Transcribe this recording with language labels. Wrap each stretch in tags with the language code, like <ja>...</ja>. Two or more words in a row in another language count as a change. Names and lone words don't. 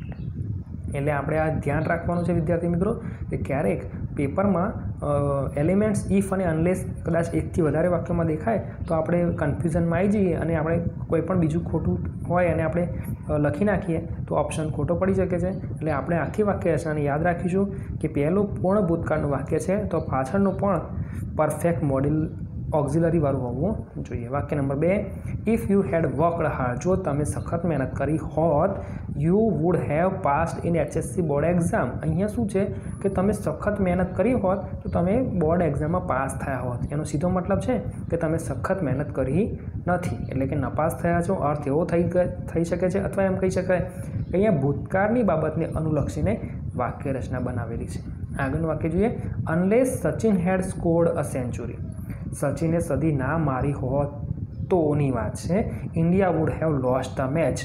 <gu>એટલે આપણે આ ધ્યાન રાખવાનું છે વિદ્યાર્થી મિત્રો કે ક્યારેક પેપરમાં એલિમેન્ટ્સ ઇફ અને અનલેસ કદાચ એકથી વધારે વાક્યમાં દેખાય તો આપણે કન્ફ્યુઝનમાં આવી જઈએ અને આપણે કોઈ પણ બીજું ખોટું હોય અને આપણે લખી નાખીએ તો ઓપ્શન ખોટો પડી શકે છે। એટલે આપણે આખી વાક્ય રચનાને યાદ રાખીશું કે પહેલું પૂર્ણ ભૂતકાળનું વાક્ય છે તો પાછળનું પણ</gu> <en>perfect modal auxiliary</en> <gu>વાળું હોવું જોઈએ। વાક્ય નંબર 2</gu> <en>if you had worked hard.</en> <gu>જો તમે સખત મહેનત કરી હોત</gu> <en>you would have passed in HSC board exam.</en> <gu>અહીંયા શું છે કે તમે સખત મહેનત કરી હોત તો તમે</gu> <en>board exam</en> <gu>માં પાસ થયા હોત। એનો સીધો મતલબ છે કે તમે સખત મહેનત કરી નથી એટલે કે નપાસ થયા છો। અર્થ એવો થઈ શકે છે અથવા એમ કહી શકાય કે અહીંયા ભૂતકાળની બાબતને અનુલક્ષીને વાક્ય રચના બનાવેલી છે। આગળનું વાક્ય જોઈએ</gu> <en>unless Sachin had scored a century.</en> <gu>સચિને સદી ના મારી હોત તોની વાત છે</gu> <en>India would have lost the match.</en>